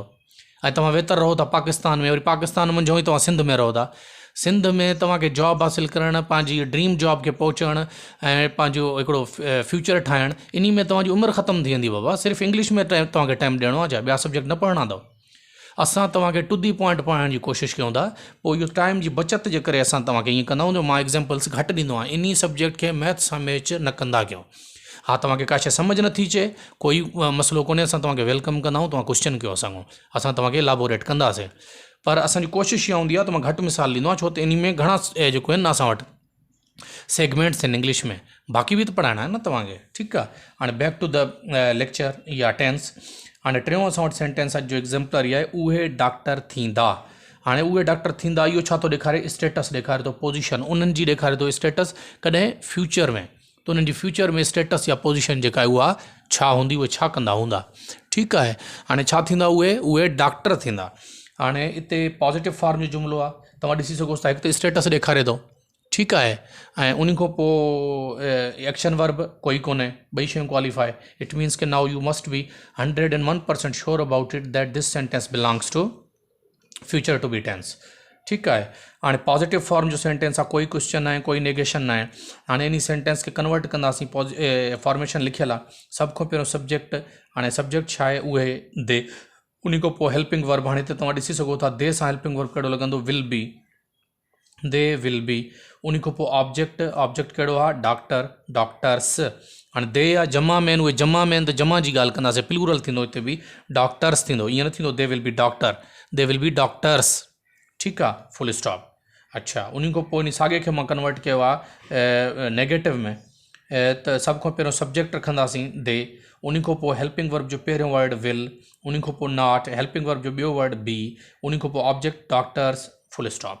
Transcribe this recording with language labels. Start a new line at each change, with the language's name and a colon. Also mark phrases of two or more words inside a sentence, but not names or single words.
Sindhi: ऐं तव्हां वेतर रहो था पाकिस्तान में, वरी पाकिस्तान मंझो ई तव्हां सिंध में रहो था। सिंध में तव्हांखे जॉब हासिलु करणु, पंहिंजी
English: dream job
Sindhi: खे पहुचणु ऐं पंहिंजो हिकिड़ो फ्यूचर ठाहिणु, इन में तव्हांजी उमिरि ख़तमु थी वेंदी बाबा। सिर्फ़ु इंग्लिश में तव्हांखे टाइम ॾियणो आहे, छा ॿिया सब्जेक्ट न पढ़णा अथव। असां तव्हांखे
English: to the point
Sindhi: पढ़ण जी कोशिशि कयूं था, पोइ इहो टाइम जी बचति जे करे असां तव्हांखे ईअं कंदा आहियूं। मां एग्ज़ाम्पल्स घटि ॾींदो आहियां, इन सब्जेक्ट खे मैथ्स सां मैच न कंदा कयो। हा, तव्हांखे का शइ सम्झ नथी अचे, कोई मसइलो कोन्हे, असां तव्हांखे वेलकम कंदा आहियूं। तव्हां क्वेश्चन कयो असांखां, असां तव्हांखे इलाबोरेट कंदासीं। पर असांजी कोशिशि इहा हूंदी आहे त मां घटि मिसाल ॾींदो आहियां, छो त इन में घणा जेको आहिनि असां वटि सेगमेंट्स आहिनि इंग्लिश में, बाक़ी बि त पढ़ाइणा आहिनि न तव्हांखे, ठीकु आहे। हाणे
English: back to the lecture
Sindhi: या टेंस। हाणे टियों असां वटि सेंटेंस जो एग्ज़ाम्पलरी आहे, उहे डॉक्टर थींदा। हाणे उहे डॉक्टर थींदा, इहो छा थो ॾेखारे? स्टेटस ॾेखारे थो, पोजीशन उन्हनि जी ॾेखारे थो स्टेटस। कॾहिं फ्यूचर में त उन्हनि जी फ्यूचर में स्टेटस या पोजीशन जेका आहे उहा छा हूंदी, उहे छा कंदा हूंदा, ठीकु आहे। हाणे छा थींदा? उहे डॉक्टर थींदा। हाणे हिते
English: positive form
Sindhi: जो जुमिलो आहे, तव्हां ॾिसी सघो था, हिकु त स्टेटस ॾेखारे थो, ठीकु आहे। ऐं उन खां पोइ
English: action verb
Sindhi: कोई कोन्हे, ॿई शयूं क्वालिफाई।
English: It means कि now you must be 101% sure about it that this sentence belongs to future to be tense,
Sindhi: ठीकु आहे। हाणे
English: positive form
Sindhi: जो सेंटेंस आहे, कोई क्वेश्चन आहे, कोई नेगेशन न आहे। हाणे इन सेंटेंस खे कन्वर्ट कंदासीं, फॉर्मेशन लिखियल आहे। सभ खां पहिरियों सब्जेक्ट, हाणे सब्जेक्ट छा आहे? उहे दे। उन खां पोइ
English: helping verb,
Sindhi: हाणे हिते तव्हां ॾिसी सघो था, दे सां
English: helping verb
Sindhi: कहिड़ो लॻंदो?
English: will be, they will be.
Sindhi: उन खां पोइ ऑब्जेक्ट, ऑब्जेक्ट कहिड़ो आहे? डॉक्टर, डॉक्टर्स। हाणे दे या जमा में आहिनि, उहे जमा में आहिनि त जमा जी ॻाल्हि कंदासीं, प्लूरल थींदो हिते बि, डॉक्टर्स थींदो, ईअं न थींदो
English: they will be doctor, they will be doctors,
Sindhi: ठीकु आहे,
English: full stop.
Sindhi: अच्छा, उन खां पोइ इन साॻे खे मां कन्वर्ट कयो आहे नेगेटिव में, त सभ खां पहिरियों सब्जेक्ट रखंदासीं दे, उन खां पोइ
English: helping verb
Sindhi: जो पहिरियों वर्ड विल, उन खां पोइ नॉट,
English: helping verb
Sindhi: जो ॿियो वर्ड बी, उन खां पोइ ऑब्जेक्ट डॉक्टर्स,
English: full stop.